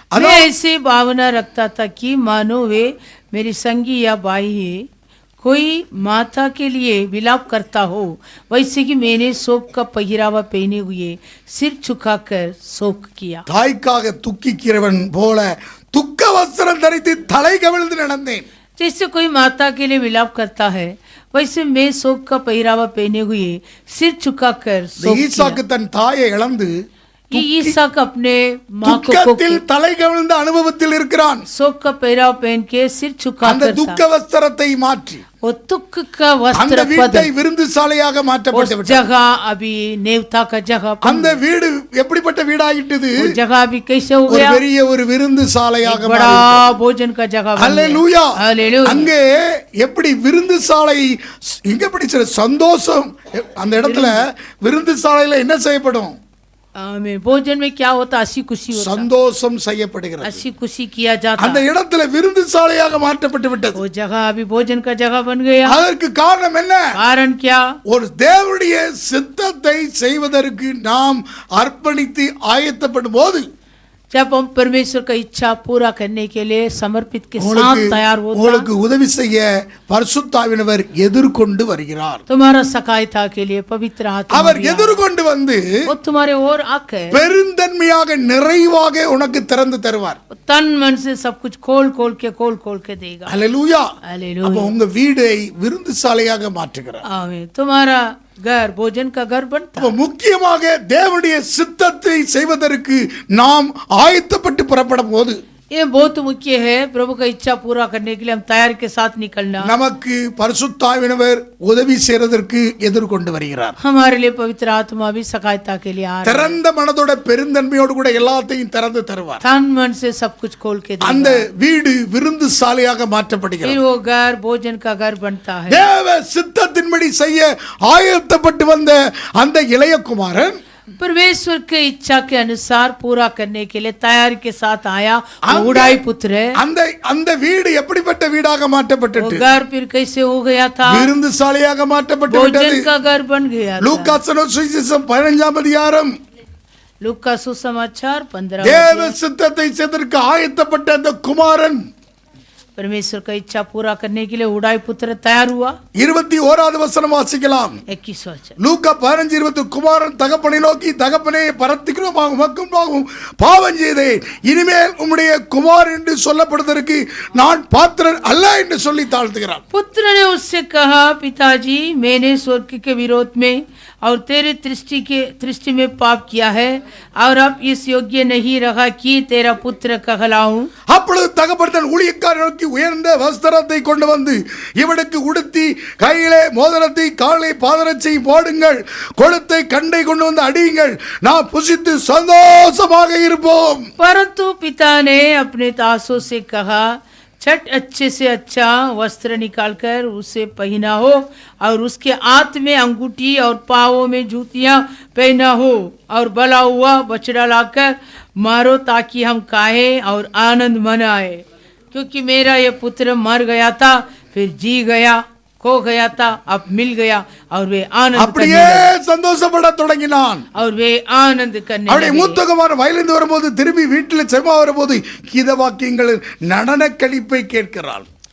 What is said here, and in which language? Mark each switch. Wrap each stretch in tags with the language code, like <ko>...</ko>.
<hi>मैं ऐसे भावना रखता था कि मानो वे मेरी संगी या बाई है. कोई माता के लिए विलाप करता हो वैसे कि मैंने शोक का पहिरावा पहने हुए सिर झुकाकर शोक किया.</hi> <ta>தாய்க்காக துக்கிக்கிறவன் போல துக்க வஸ்திரம் தரித்து தலை கவிழ்ந்து நடந்தேன்.</ta> <hi>जैसे कोई माता के लिए विलाप करता है वैसे मैं शोक का पहिरावा पहने हुए सिर झुकाकर शोक</hi> <ta>ஈசாக்கு தன் தாயை இழந்து</ta> <hi>किया. ईसाक अपने माँ को</hi> <ta>துக்கத்தில் தலை கவிழ்ந்த அனுபவத்தில் இருக்கிறான்.</ta> <hi>शोक का पहिरावा पहन के सिर</hi> <ta>அந்த</ta> <hi>झुकाकर</hi> <ta>துக்க வஸ்திரத்தை மாற்றி</ta> <hi>वो दुख का</hi> <ta>அந்த</ta> <hi>वस्त्र</hi> <ta>வீட்டை விருந்து சாலையாக மாற்றப்பட்டு</ta> <hi>उस जगह अभी नेवता का जगह</hi> <ta>அந்த வீடு எப்படிப்பட்ட வீடாயிட்டது?</ta> <hi>वो जगह अभी कैसे हो</hi> <ta>ஒரு</ta> <hi>गया?</hi> <ta>பெரிய ஒரு விருந்து சாலையாக</ta> <hi>एक बड़ा भोजन का जगह बन गया.</hi> <ta>அல்லேலூயா.</ta> <hi>हालेलूया.</hi> <ta>அங்கே எப்படி விருந்து சாலை இங்க எப்படி சந்தோஷம் அந்த இடத்துல விருந்து சாலையில என்ன செய்யப்படும்?</ta> <hi>आमीन. भोजन में क्या होता? हंसी खुशी होता.</hi> <ta>சந்தோஷம் செய்யப்படுகிறது.</ta> <hi>हंसी खुशी किया जाता.</hi> <ta>அந்த இடத்துல விருந்து சாலையாக மாற்றப்பட்டு விட்டது.</ta> <hi>वो जगह अभी भोजन का जगह बन गया.</hi> <ta>அதற்கு காரணம் என்ன?</ta> <hi>कारण क्या?</hi> <ta>ஒரு தேவனுடைய சித்தத்தை செய்வதற்கு நாம் அர்ப்பணித்து ஆயத்தப்படும் போது</ta> <hi>जब हम परमेश्वर का इच्छा पूरा करने के लिए समर्पित के साथ तैयार होता</hi> <ta>உங்களுக்கு உதவி செய்ய பரிசுத்தாவினவர் எதிர்கொண்டு வருகிறார்.</ta> <hi>तुम्हारा सहायता के लिए पवित्र आत्मा</hi> <ta>அவர் எதிர்கொண்டு வந்து</ta> <hi>वो तुम्हारे ओर आकर</hi> <ta>பெருந்தன்மையாக நிறைவாக உனக்கு திறந்து தருவார்.</ta> <hi>तन मन से सब कुछ खोल के देगा.</hi> <ta>அல்லேலூயா.</ta> <hi>हालेलुया.</hi> <ta>அப்ப உங்க வீடை விருந்து சாலையாக மாற்றுகிறார்.</ta> <hi>आमीन. तुम्हारा घर भोजन का घर बनता.</hi> <ta>அப்ப முக்கியமாக தேவனுடைய சித்தத்தை செய்வதற்கு நாம் ஆயத்தப்பட்டு புறப்படும் போது</ta> <hi>ये बहुत मुख्य है. प्रभु का इच्छा पूरा करने के लिए हम तैयार के साथ निकलना.</hi> <ta>நமக்கு பரிசுத்தாவினவர் உதவி செய்வதற்கு எதிர்கொண்டு வருகிறார்.</ta> <hi>हमारे लिए पवित्र आत्मा भी सहायता के लिए आ रहा है.</hi> <ta>திறந்த மனதோட பெருந்தன்மையோடு கூட எல்லாத்தையும் திறந்து தருவார்.</ta> <hi>तन मन से सब कुछ खोल के देगा.</hi> <ta>அந்த வீடு விருந்து சாலையாக மாற்றப்படுகிறது.</ta> <hi>फिर वो घर भोजन का घर बनता है.</hi> <ta>தேவ சித்தத்தின்படி செய்ய ஆயத்தப்பட்டு வந்த அந்த இளைய குமாரன்</ta> <hi>परमेश्वर के इच्छा के अनुसार पूरा करने के लिए तैयार के साथ आया. उड़ाई पुत्र है.</hi> <ta>அந்த அந்த வீடு எப்படிப்பட்ட வீடாக</ta> <hi>वो</hi> <ta>மாற்றப்பட்டது?</ta> <hi>घर फिर कैसे हो गया था?</hi> <ta>விருந்து சாலையாக மாற்றப்பட்டு</ta> <hi>भोजन</hi> <ta>விட்டது.</ta> <hi>का घर बन गया था.</hi> <ta>லூக்கா சுவிசேஷம் 15ஆம் அதிகாரம்</ta> <hi>लूका सुसमाचार 15</hi> <ta>தேவ சித்தத்தை செய்வதற்கு ஆயத்தப்பட்ட அந்த குமாரன்</ta> <hi>परमेश्वर का इच्छा पूरा करने के लिए उड़ाई पुत्र तैयार हुआ.</hi> <ta>21வது வசனம் வாசிக்கலாம்.</ta> <hi>21 वचन.</hi> <ta>லூக்கா 15:20 குமாரன் தகப்பனை நோக்கி, தகப்பனே பரத்திக்கிறோம் உமக்கும் பாவம் செய்தேன், இனிமேல் உம்முடைய குமார் என்று சொல்லப்படுவதற்கு நான் பாத்திரன் அல்ல என்று சொல்லி தாழ்த்துகிறான்.</ta> <hi>पुत्र ने उससे कहा, पिताजी मैंने स्वर्ग के विरोध में और तेरे दृष्टि में पाप किया है और अब इस योग्य नहीं रहा कि तेरा पुत्र कहलाऊं.</hi> <ta>அப்பொழுது தகப்பன் தன் ஊழியக்காரரை நோக்கி உயர்ந்த வஸ்திரத்தை கொண்டு வந்து இவனுக்கு உடுத்தி கையிலே மோதிரத்தை காலை பாதரட்சை போடுங்கள், கொழுத்தை கண்டை கொண்டு வந்து அடியுங்கள், நாம் புசித்து சந்தோஷமாக இருப்போம்.</ta> <hi>परंतु पिता ने अपने दासों से कहा, छठ अच्छे से अच्छा वस्त्र निकालकर उसे पहना हो और उसके हाथ में अंगूठी और पाँवों में जूतियां पहना हो और भला हुआ बछड़ा लाकर मारो ताकि हम खाएं और आनंद मनाए. क्योंकि मेरा ये पुत्र मर गया था, फिर जी गया, खो गया था, अब मिल गया और वे आनंद</hi> <ta>அப்படியே சந்தோஷப்பட தொடங்கினான்.</ta> <hi>और वे आनंद करने</hi> <ta>அவருடைய</ta> <hi>लगे.</hi> <ta>மூத்த குமாரன் வயலிருந்து வரும்போது திரும்பி வீட்டில் செல்வா வரும்போது கீத வாக்கியங்கள் நடன கழிப்பை கேட்கிறாள்.</ta>